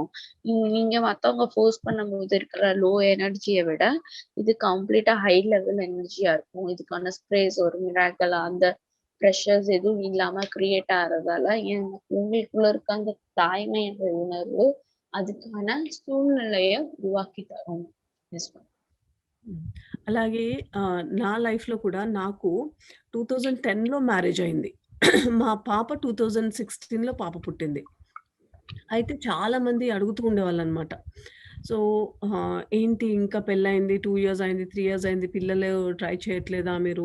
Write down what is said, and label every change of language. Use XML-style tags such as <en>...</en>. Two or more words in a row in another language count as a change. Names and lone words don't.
<ta>நீங்க மத்தவங்க ஃபோர்ஸ் பண்ணும்போது இருக்கிற லோ எனர்ஜிய விட, இது</ta> <en>completely high level energy</en> <ta>இருக்கும். இதுக்கான ஸ்ப்ரேஸ் ஒரு மிராக்கிளா அந்த பிரஷர்ஸ் எதுவும் இல்லாம கிரியேட் ஆறதால, உங்களுக்குள்ள இருக்க அந்த தாய்மை என்ற உணர்வு, அதுக்கான சூழ்நிலைய உருவாக்கி தரும்.</ta> <en>yes ma'am.</en> <te>హ్మ్. అలాగే నా లైఫ్‌లో కూడా నాకు 2010లో మ్యారేజ్ అయింది. మా పాప 2016లో పాప పుట్టింది. అయితే చాలామంది అడుగుతూ ఉండేవాళ్ళనమాట. సో, ఏంటి ఇంకా పెళ్లయింది, 2 ఇయర్స్ అయింది, 3 ఇయర్స్ అయింది, పిల్లలు ట్రై చేయట్లేదా మీరు?</te>